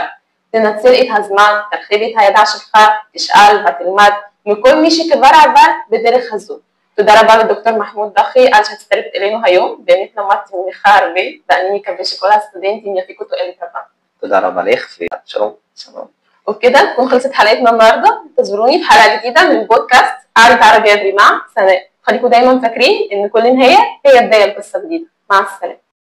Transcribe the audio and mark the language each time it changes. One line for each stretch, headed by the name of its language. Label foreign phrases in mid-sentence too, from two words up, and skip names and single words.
Hebrew: תנצל את הזמן, תרחיב את הידע שלך, תשאל ותלמד מכל מי שכבר עבר בדרך הזו. תודה רבה לדוקטור מחמוד דחי על שהצטרפת אלינו היום, באמת למדתי ממך הרבה, ואני מקווה שכל הסטודנטים יפיקו תועלת רבה. תודה רבה לך ושלום.
Arabic: وبكده نكون خلصت حلقتنا النهارده. انتظروني في حلقه جديده من بودكاست عربي عربي مع سناء. خليكم دايما فاكرين ان كل نهايه هي بدايه لقصه جديده. مع السلامه.